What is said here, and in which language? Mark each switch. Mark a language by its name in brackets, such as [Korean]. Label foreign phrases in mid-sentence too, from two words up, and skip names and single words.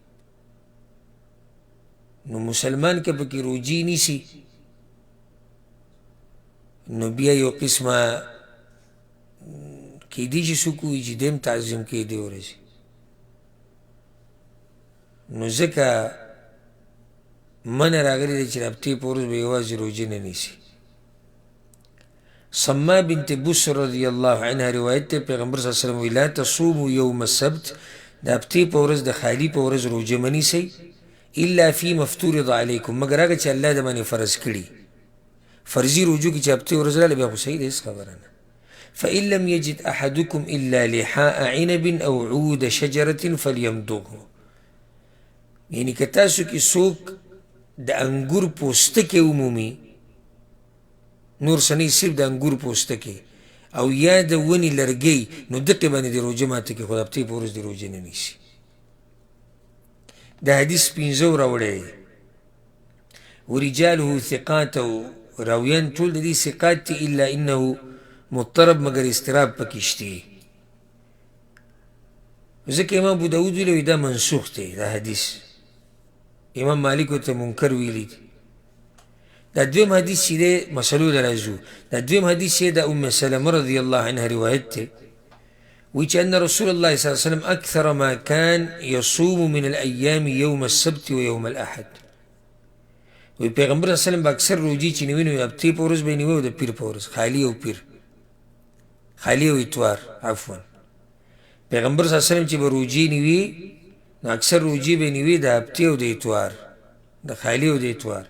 [Pashto] نو مسلمان که پکې روجې نیسي نو بیا یو قسمه کیدی چې څوک وایي چې دیم تعظیم کوي دې ورځې، نو ځکه منع راغلی دی چې د هفتې په ورځ به یوازې روجې نه نیسي. [Arabic] سما بنت بصر رضی الله عنها [Pashto] روایت دی، [Arabic] پیغمبر صلی الله علیه وسلم وی لا تصوموا یوم السبت، [Pashto] د هفتې په ورځ د خالي په ورځ روجه مه نیسئ [Arabic] الا فیما افترض علیکم، [Pashto] مګر هغه چې الله د باندې فرض کړي. فرضي روجو کې چې هفتې ورځ راغله بیا خو صحیح دی، هېڅ خبره نه. [Arabic] فإن لم يجد أحدكم إلا لحاء عنب أو عود شجرة فليمضغه، [Pashto] یعنی که تاسو کې څوک د انګور پوستکی ومومي، نور څه نه صرف د انګور پوستکی او یا د ونې لرګی، نو دقې باندې د روجه ماته کې، خو د هفتې په ورځ د روجې نه نیسي. د حدیث پنځه راوړی دی، [Arabic] ورجاله ثقات، [Pashto] او راویان ټول د دې ثقات دي [Arabic] الا انه مضطرب، [Pashto] مگر استراب پکې شته. ځکه امام ابو داود ویلی دا منسوخ دی دا حدیث، امام مالک ورته منکر ویلی دی. دا دویم حدیث چې دی مسلو ته راځو، دا دویم حدیث چې د ام سلمه [Arabic] رضی الله عنها [Pashto] روایت دی، وی چې [Arabic] ان رسول الله صلی الله علیه وسلم اکثر ما کان یصوم من الایام یوم السبت و یوم الاحد، [Pashto] وی پیغمبر [Arabic] صلی الله علیه وسلم [Pashto] به اکثر روجې چې نیوي نو هفتې په ورځ به یې نیوي او د پیر په ورځ، خالي او پیر، خالي او اتوار عفوا. پیغمبر [Arabic] صلی الله علیه وسلم [Pashto] چې به روجې نیوي نو اکثر روجې به یې نیوي د هفتې او د اتوار، د خالي او د اتوار.